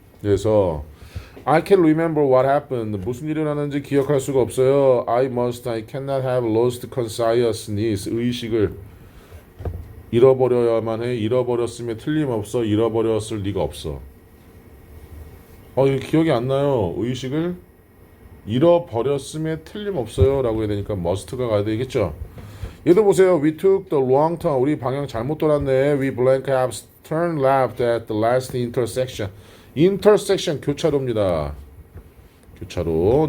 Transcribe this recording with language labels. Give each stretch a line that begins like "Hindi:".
Korean: 그래서
English: I can remember what happened.
Korean: 무슨 일이 일어났는지 기억할 수가 없어요.
English: I cannot have lost consciousness.
Korean: 의식을 잃어버려야만 해. 잃어버렸으면 틀림없어. 잃어버렸을 리가 없어. 이거 기억이 안 나요. 의식을 잃어버렸음에 틀림없어요 라고 해야 되니까 must가 가야 되겠죠. 얘도 보세요.
English: We took the wrong turn.
Korean: 우리 방향 잘못 돌았네.
English: We blank have turned left at the last intersection.
Korean: intersection 교차로입니다. 교차로.